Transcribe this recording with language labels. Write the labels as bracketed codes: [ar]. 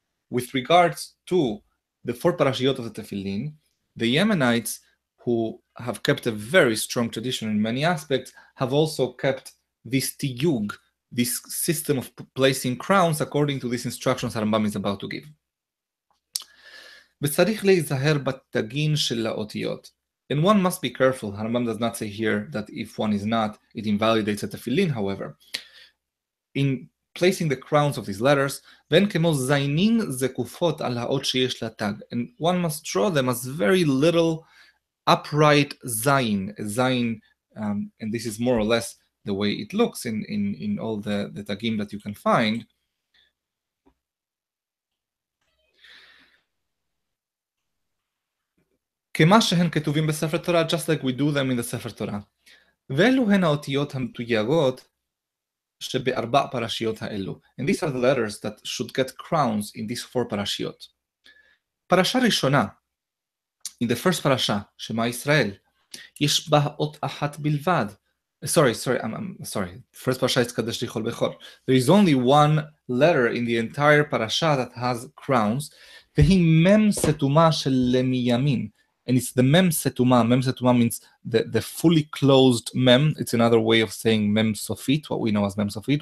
[en] With regards to the 4 parashiyot of the Tefillin, the Yemenites, who have kept a very strong tradition in many aspects, have also kept this tiyug, this system of placing crowns according to these instructions Rambam is about to give. [he] וצריך להיזהר בתגין של האותיות. [en] And one must be careful. Rambam does not say here that if one is not, it invalidates a tefillin, however. In placing the crowns of these letters, [he] ואין כמו זיינים זקופות על האות שיש לה תג. [en] And one must draw them as very little upright zayin, and this is more or less the way it looks in all the tagim that you can find. [he] כמה שהן כתובים בספר תורה, [en] just like we do them in the ספר תורה. [he] ואלו הן האותיות המתויגות שבארבע פרשיות האלו. [en] And these are the letters that should get crowns in these 4 פרשיות. [he] פרשה ראשונה, [en] in the first [he] פרשה, שמע ישראל, יש בה אות אחת בלבד. [en] I'm sorry. First parasha is Kadesh Lichol Bechor. There is only one letter in the entire parasha that has crowns. [he] והיא מם סתומה של למימין. [en] And it's the mem setuma. Mem setuma means the fully closed mem. It's another way of saying mem sofit, what we know as mem sofit.